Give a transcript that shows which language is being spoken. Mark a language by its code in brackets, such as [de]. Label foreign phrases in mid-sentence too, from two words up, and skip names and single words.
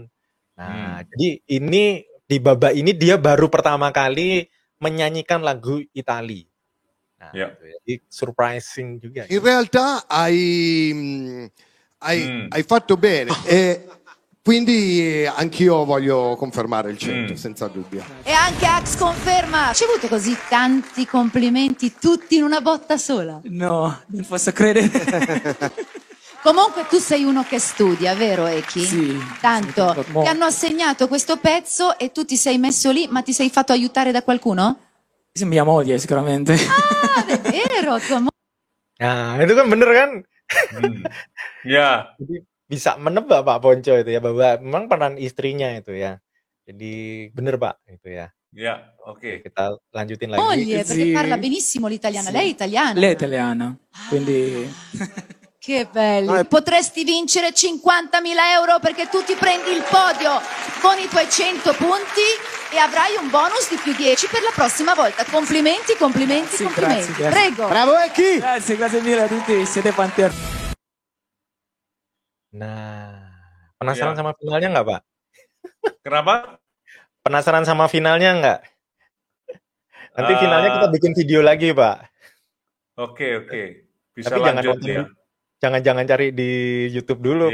[id] Nah, jadi ini, di babak ini dia baru pertama kali menyanyikan lagu Italia. Nah, gitu ya. Jadi surprising juga. [it] In realtà hai fatto bene e quindi anch'io voglio confermare il 100, senza dubbio. E anche Ax conferma. Hai ricevuto così tanti complimenti tutti in una botta sola? No, non posso credere. Comunque tu sei uno che studia, vero Eki? Sì. Tanto. Sì, Ti hanno assegnato questo pezzo e tu ti sei messo lì, ma ti sei fatto aiutare da qualcuno? Sì, mia moglie sicuramente. Ah, è vero, tua moglie. [id] Nah, itu kan bener kan? Ya. Jadi bisa menebak Pak Ponco itu ya, bahwa memang peran istrinya itu ya. Jadi bener Pak itu ya. Ya, Oke, oke. kita lanjutin lagi. [it] Moglie, perché Sì. parla benissimo l'italiano. Sì. Lei è italiana? Lei è italiana, quindi Che belli. Potresti vincere 50.000 euro perché tu ti prendi il podio con i tuoi 100 punti e avrai un bonus di più 10 per la prossima volta. Complimenti, complimenti, Sì, complimenti. grazie. Prego. Bravo Eki! grazie mille a tutti, siete fantastici. [id] Nah, penasaran Ya. sama finalnya nggak Pak? Kenapa? Penasaran sama finalnya nggak? Nanti finalnya kita bikin video lagi Pak. Oke. Bisa Tapi jangan lanjut nonton ya. jangan cari di YouTube dulu